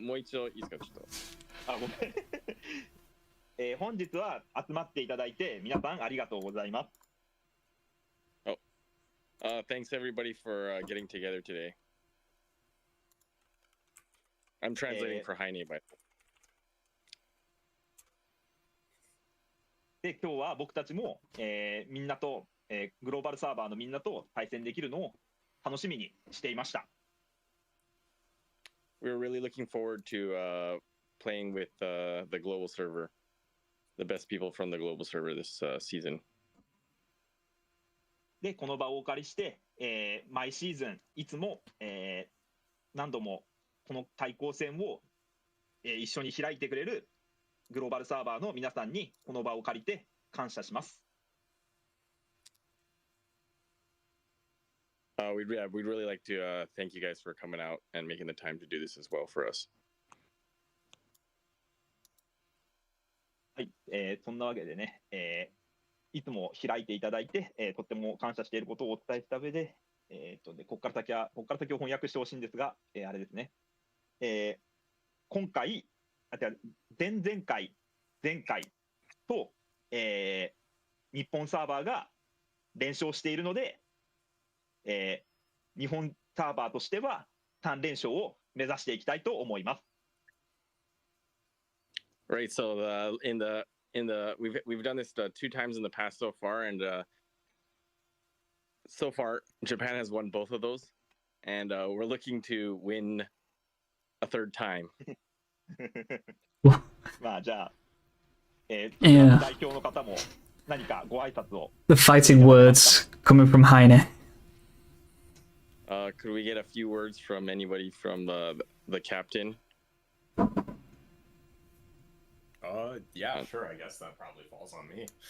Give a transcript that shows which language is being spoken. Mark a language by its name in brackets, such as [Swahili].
[Japanese] もう一度いいですか、ちょっと。あ、ごめん。本日は集まっていただいて皆さんありがとうございます。 [English] Thanks everybody for getting together today. I'm translating for Heine, but [Japanese] で、今日は僕たちも、みんなと、グローバルサーバーのみんなと対戦できるのを楽しみにしていました。 [English] we're really looking forward to playing with the global server, the best people from the global server this season. [Japanese] で、この場をお借りして、毎シーズンいつも、何度もこの対抗戦を、一緒に開いてくれるグローバルサーバーの皆さんにこの場を借りて感謝します。 [English] We'd really like to thank you guys for coming out and making the time to do this as well for us. [Japanese] はい、そんなわけでね、いつも開いていただいて、とっても感謝していることをお伝えした上で、ここから先を翻訳してほしいんですが、あれですね、今回、前々回、前回と、日本サーバーが連勝しているので、日本サーバーとしては3連勝を目指していきたいと思います。 [English] Right. So we've done this 2 times in the past so far, and so far Japan has won both of those, and we're looking to win a third time. [Japanese] まあじゃあ、 [English] Yeah. [Japanese] 代表の方も何かご挨拶を。 [English] The fighting words coming from Heine. Could we get a few words from anybody from the captain? Yeah, sure. I guess that probably falls on me.